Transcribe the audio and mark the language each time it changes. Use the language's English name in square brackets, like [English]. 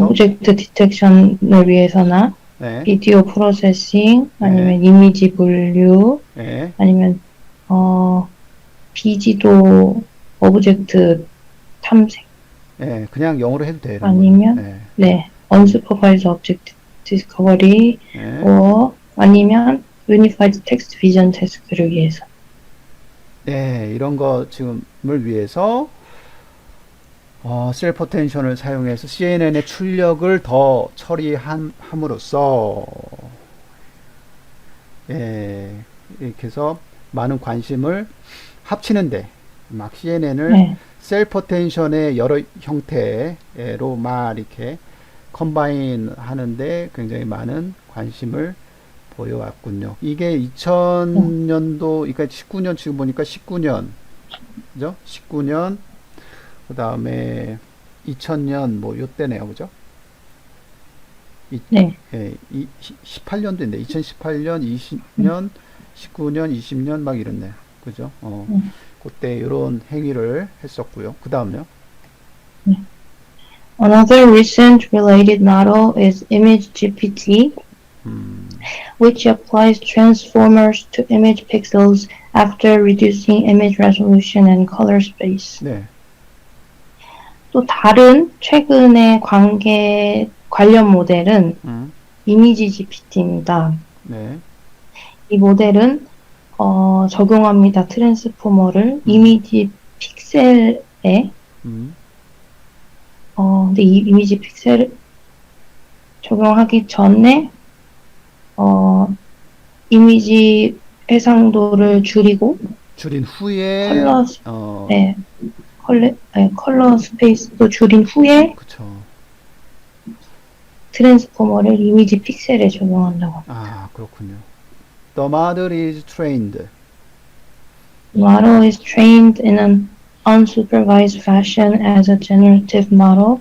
[Korean] 오브젝트 디텍션을 위해서나, 네. 비디오 프로세싱, 네. 아니면 이미지 분류, 네. 아니면 비지도 오브젝트 탐색, 네. 그냥 영어로 해도 돼요, 이런 거는. 아니면 네. 네, [English] unsupervised object discovery, [Korean] 네. [English] 아니면 unified text vision task를 [Korean] 위해서. 네. 이런 거 지금을 위해서 셀프 어텐션을 사용해서 CNN의 출력을 더 처리함으로써 예, 이렇게 해서 많은 관심을 합치는데 막 CNN을 네, 셀프 어텐션의 여러 형태로 막 이렇게 컴바인 하는데 굉장히 많은 관심을 보여왔군요. 이게 2000년도, 그러니까 19년, 지금 보니까 19년, 그죠? 19년, 그 다음에 2000년, 뭐, 요때네요. 그죠? 네, 18년도인데, 2018년, 20년, 19년, 20년, 막 이렇네. 그죠? 그때 이런 행위를 했었고요. 그 다음요. 네. [English] Another recent related model is ImageGPT, which applies transformers to image pixels after reducing image resolution and color space. [Korean] 네. 또 다른 최근의 관련 모델은 이미지 GPT입니다. 네. 이 모델은 적용합니다. 트랜스포머를 이미지 픽셀에 근데 이 이미지 픽셀을 적용하기 전에 이미지 해상도를 줄이고 줄인 후에, 컬러 네, 컬러 스페이스도 줄인 후에 그쵸. 트랜스포머를 이미지 픽셀에 적용한다고 합니다. 아, 그렇군요. [English] The model is trained. The model is trained in an unsupervised fashion as a generative model,